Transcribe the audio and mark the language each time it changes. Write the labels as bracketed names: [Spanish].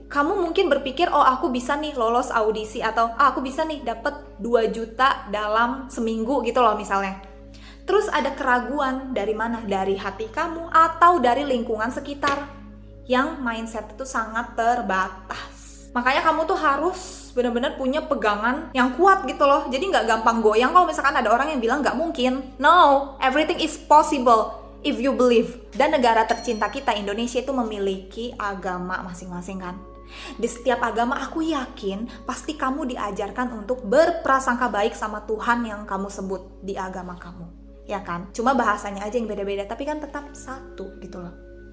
[Indonesian] Kamu mungkin berpikir, oh aku bisa nih lolos audisi, atau aku bisa nih dapet 2 juta dalam seminggu gitu loh misalnya. Terus ada keraguan dari mana? Dari hati kamu atau dari lingkungan sekitar yang mindset itu sangat terbatas. Makanya kamu tuh harus benar-benar punya pegangan yang kuat gitu loh. Jadi nggak gampang goyang kalau misalkan ada orang yang bilang nggak mungkin. [English] No, everything is possible if you believe. [Indonesian] Dan negara tercinta kita Indonesia itu memiliki agama masing-masing kan. Di setiap agama aku yakin pasti kamu diajarkan untuk berprasangka baik sama Tuhan yang kamu sebut di agama kamu. Ya kan? Cuma bahasanya aja yang beda-beda, tapi kan tetap satu gitu loh.